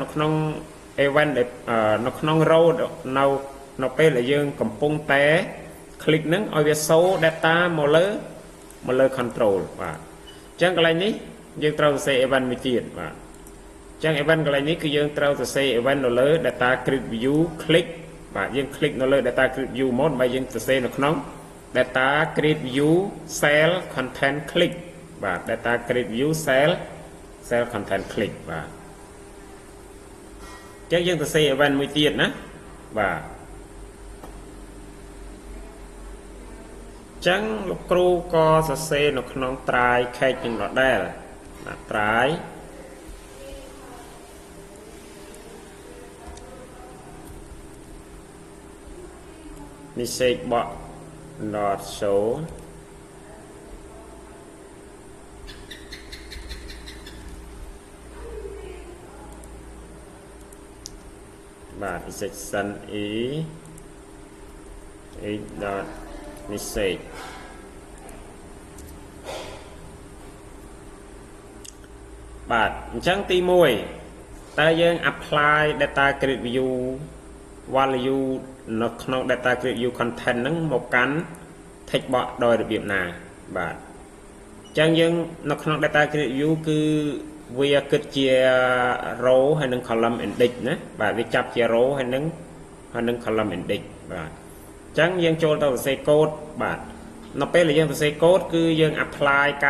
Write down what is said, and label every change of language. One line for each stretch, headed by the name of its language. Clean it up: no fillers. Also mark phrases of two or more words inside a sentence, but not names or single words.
Khmer: នៅក្នុង event នៅក្នុង row នៅពេលដែលយើងកំពុងតែ click ហ្នឹងឲ្យវា
English: show data
Khmer: មកលើ control បាទអញ្ចឹងកន្លែងនេះយើងត្រូវសរសេរ event មួយទៀតបាទអញ្ចឹង event កន្លែងនេះគឺយើងត្រូវសរសេរ event នៅលើ
English: data grid view click
Khmer: បាទយើង click នៅលើ
English: data grid view
Khmer: មកដើម្បីយើងសរសេរនៅក្នុង
English: data grid view cell content click
Khmer: បាទ
English: data grid view cell content click
Khmer: បាទ អញ្ចឹងយើងសរសេរ event មួយទៀតណាបាទ អញ្ចឹងលោកគ្រូក៏សរសេរនៅក្នុង
English: try catch
Khmer: នឹងដដែលបាទ
English: try message box not show
Khmer: បាទ
English: section e dot message
Khmer: បាទអញ្ចឹងទី1តើយើង
English: apply data grid view value
Khmer: នៅក្នុង
English: data grid view content
Khmer: ហ្នឹងមកកាន់
English: text box
Khmer: ដោយរបៀបណាបាទអញ្ចឹងយើងនៅក្នុង
English: data grid view
Khmer: គឺវាគិតជា row ហើយនិង
English: column index
Khmer: ណាបាទវាចាប់ជា row ហើយនិង
English: column index
Khmer: បាទអញ្ចឹងយើងចូលទៅសរសេរ code បាទនៅពេលដែលយើងសរសេរ code គឺយើង apply ការ